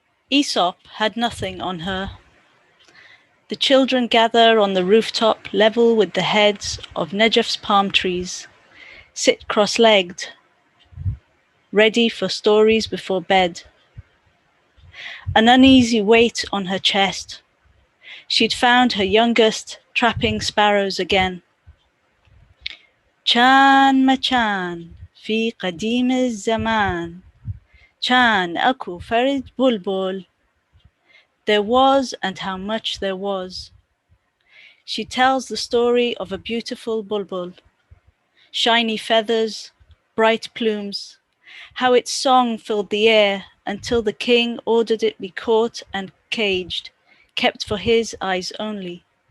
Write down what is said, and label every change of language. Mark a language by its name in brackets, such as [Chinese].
[English] Aesop had nothing on her. The children gather on the rooftop level with the heads of Nejef's palm trees, sit cross-legged, ready for stories before bed. An uneasy weight on her chest. She'd found her youngest trapping sparrows again. [Arabic] كان مكان في قديم الزمان كان أكو فرد بلبل. [English] There was, and how much there was. She tells the story of a beautiful bulbul. Shiny feathers, bright plumes, how its song filled the air until the king ordered it be caught and caged, kept for his eyes only.